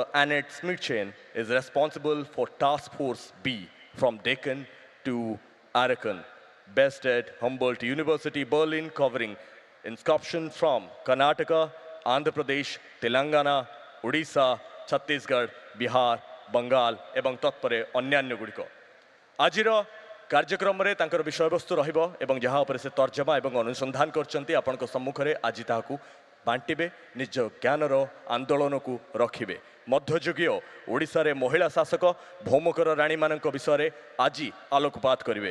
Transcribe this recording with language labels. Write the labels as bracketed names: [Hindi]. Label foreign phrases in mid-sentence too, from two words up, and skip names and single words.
[English] Annette Smitchain, is responsible for Task Force B from Deccan to Arakan, based at Humboldt University, Berlin, covering inscriptions from Karnataka, Andhra Pradesh, Telangana, Odisha, Chhattisgarh, Bihar, Bengal, [Odia] ଏବଂ ତତ୍ପରେ ଅନ୍ୟାନ୍ୟ ଗୁଡ଼ିକ। ଆଜିର କାର୍ଯ୍ୟକ୍ରମରେ ତାଙ୍କର ବିଷୟବସ୍ତୁ ରହିବ ଏବଂ ଯାହା ଉପରେ ସେ ତର୍ଜମା ଏବଂ ଅନୁସନ୍ଧାନ କରିଛନ୍ତି ଆପଣଙ୍କ ସମ୍ମୁଖରେ ଆଜି ତାହାକୁ ବାଣ୍ଟିବେ, ନିଜ ଜ୍ଞାନର ଆନ୍ଦୋଳନକୁ ରଖିବେ। ମଧ୍ୟଯୁଗୀୟ ଓଡ଼ିଶାରେ ମହିଳା ଶାସକ ଭୌମକର ରାଣୀମାନଙ୍କ ବିଷୟରେ ଆଜି ଆଲୋକପାତ କରିବେ।